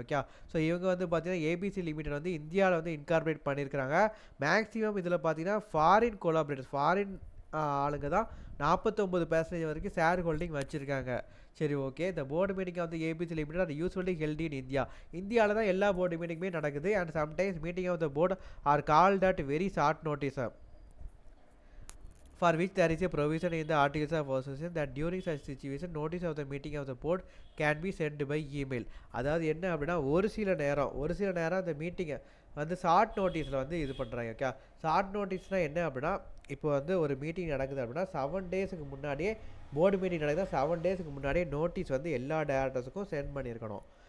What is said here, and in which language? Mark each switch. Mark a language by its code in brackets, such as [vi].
[ta] Okay, so இவங்க வந்து பார்த்தீங்கன்னா ஏபிசி லிமிடெட் வந்து இந்தியாவில் வந்து இன்கார்பரேட் பண்ணியிருக்கிறாங்க. மேக்ஸிமம் இதில் பார்த்தீங்கன்னா ஃபாரின் கொலாபரேட்டர்ஸ், ஃபாரின் ஆளுங்க தான் 49% வரைக்கும் ஷேர் ஹோல்டிங் வச்சுருக்காங்க. சரி, ஓகே. [en] இந்த board meeting of the ABC limited are usually held in India. [ta] இந்தியாவில் தான் எல்லா போர்டு மீட்டிங்குமே நடக்குது. [en] And sometimes meeting of the board are called at very short notice for which there is a provision in the articles of association that during such situation notice of the meeting of the board can be sent by email. [ta] அதாவது என்ன அப்படின்னா ஒரு சில நேரம் அந்த மீட்டிங்கை வந்து short நோட்டீஸில் வந்து இது பண்ணுறாங்க. ஓகே, ஷார்ட் நோட்டீஸ்னால் என்ன அப்படின்னா இப்போ வந்து ஒரு மீட்டிங் நடக்குது அப்படின்னா 7 டேஸுக்கு முன்னாடியே போர்டு மீட்டிங் நடக்குது, 7 டேஸுக்கு முன்னாடியே நோட்டீஸ் வந்து எல்லா டேரக்டர்ஸுக்கும் சென்ட் பண்ணியிருக்கணும்.